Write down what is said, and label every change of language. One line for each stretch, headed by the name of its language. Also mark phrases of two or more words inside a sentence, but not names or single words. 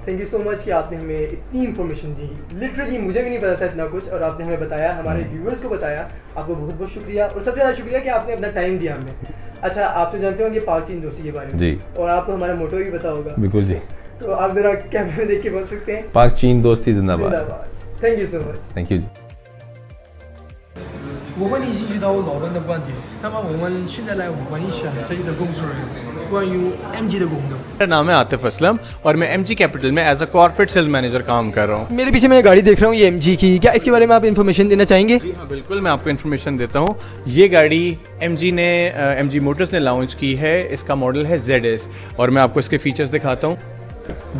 English: Thank you so much
Hindi: कि आपने हमें इतनी इन्फॉर्मेशन दी। लिटरली मुझे भी नहीं पता था इतना कुछ, और आपने हमें बताया, हमारे व्यूअर्स को बताया। आपको बहुत बहुत शुक्रिया, और सबसे ज़्यादा शुक्रिया कि आपने अपना टाइम दिया हमें। अच्छा, आप तो जानते होंगे पाक चीन दोस्ती के बारे में जी, और आपको हमारा मोटो भी पता होगा। बिल्कुल जी, तो आप ज़रा कैमरे में देख के बोल सकते हैं, पाक चीन दोस्ती जिंदाबाद।
English: Thank you so much. thank you जी।
Chinese: 我们已经知道老板的观点，那么我们现在来问一下这里的工作人员关于 MG 的功能。
Hindi: मेरा नाम है आतिफ असलम और मैं MG कैपिटल में
English: as a corporate sales manager
Hindi: काम कर रहा हूँ। मेरे पीछे मैं गाड़ी देख रहा हूँ, ये MG की, क्या इसके बारे में आप इन्फॉर्मेशन देना चाहेंगे? जी हाँ, बिल्कुल, मैं आपको इन्फॉर्मेशन देता हूँ। ये गाड़ी MG मोटर्स ने लॉन्च की है। इसका मॉडल है ZS और मैं आपको इसके फीचर्स दिखाता हूँ।